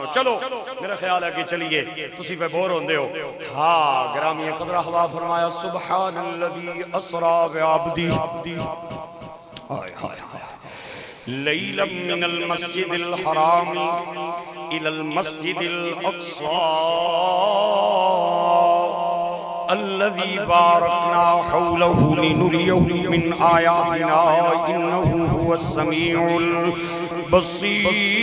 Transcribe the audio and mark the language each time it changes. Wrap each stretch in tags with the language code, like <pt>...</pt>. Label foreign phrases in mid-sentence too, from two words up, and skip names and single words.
<ur>چلو میرا خیال ہے کہ چلیے</ur> <pa>تسی پہ بور ہوندے ہو.</pa> <ur>ہاں گرامی قدر احباب فرمایا</ur> <ar>سبحان الذی اسرا بعبدی لیلا من المسجد الحرام الى المسجد الاقصى الذي باركنا حوله لنريه من آياتنا إنه هو السميع البصير.</ar>